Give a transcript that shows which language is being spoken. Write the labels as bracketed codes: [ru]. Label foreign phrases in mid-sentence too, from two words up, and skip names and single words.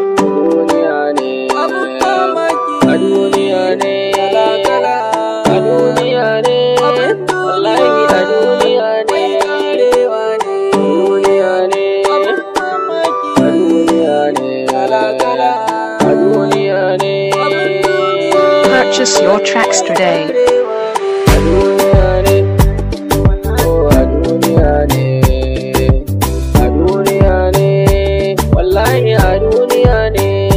[ha] Duniya ne. A duniya ne. Kala-kala. A duniya ne. Wallahi a duniya ne. Duniya ne. A duniya ne. Kala-kala. A duniya ne. [en] Purchase your tracks today. [ha] Oh, a duniya ne, a duniya ne, wallahi a duniya ne.